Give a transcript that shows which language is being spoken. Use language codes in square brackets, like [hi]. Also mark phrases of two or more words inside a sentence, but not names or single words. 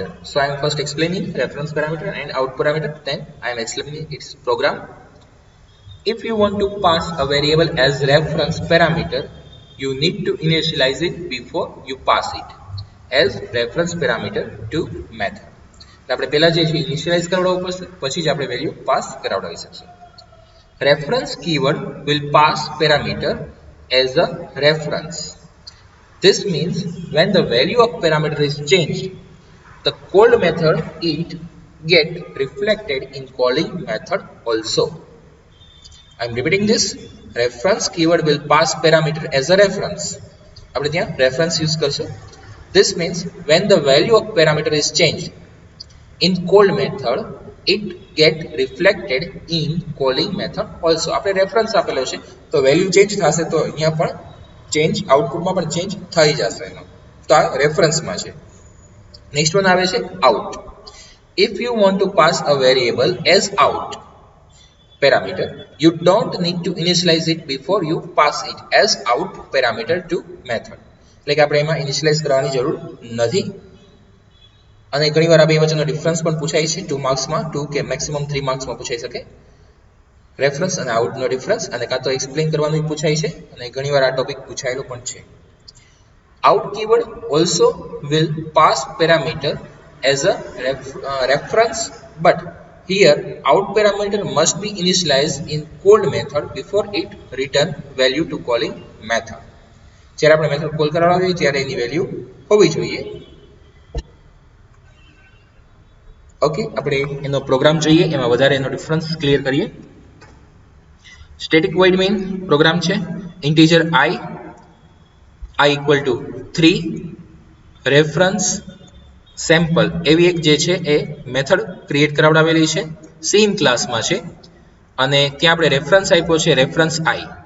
[en] So I am first explaining reference parameter and out parameter, then I am explaining its program. If you want to pass a variable as reference parameter, you need to initialize it before you pass it as reference parameter to method. [gu] આપણે પહેલા જે છે ઇનિશિયલાઇઝ કરાવવું પડશે, પછી જ આપણે [en] value pass [gu] કરાવડાવી શકશું. [en] reference keyword will pass parameter as a reference. This means when the value of parameter is changed, the called method it get reflected in calling method also. I am repeating this. Reference keyword will pass parameter as a reference. [gu] આપણે ત્યાં [en] reference use [gu] કરશું. [en] This means when the value of parameter is changed, in called method it get reflected in calling method also. [gu] આપણે રેફરન્સ આપેલો છે તો [en] value change [gu] થશે તો અહીંયા પણ ચેન્જ આઉટપુટમાં પણ ચેન્જ થઈ જશે એનો. તો આ રેફરન્સમાં છે. [en] next one [gu] આવે છે આઉટ. [en] If you want to pass a variable as out parameter, you don't need to initialize it before you pass it as out parameter to method. [gu] એટલે કે આપણે એમાં ઇનિશિયલાઇઝ કરવાની જરૂર નથી. અને ઘણીવાર આ બે વચ્ચેનો ડિફરન્સ પણ પૂછાય છે 2 માર્ક્સમાં, 2 કે મેક્સિમમ 3 માર્ક્સમાં પૂછાઈ શકે. રેફરન્સ અને આઉટનો ડિફરન્સ અને કાં તો એક્સપ્લેન કરવાનું પૂછાય છે અને ઘણીવાર આ ટોપિક પૂછાયેલો પણ છે. [en] Out keyword also will pass parameter as a reference, but here out parameter must be initialized in called method before it return value to calling method. [gu] જ્યારે આપણે [en] method call [gu] કરાવવા જોઈએ ત્યારે એની વેલ્યુ હોવી જોઈએ. ઓકે, આપણે એનો પ્રોગ્રામ જોઈએ, એમાં વધારે એનો [en] difference clear [gu] કરીએ. [en] static void main program [gu] છે. [en] integer i equal to 3 reference sample [gu] એવી એક જે છે એ મેથડ ક્રિએટ કરાવડાવેલી છે, સેમ ક્લાસમાં છે અને ત્યાં આપણે રેફરન્સ આપ્યો છે રેફરન્સ i.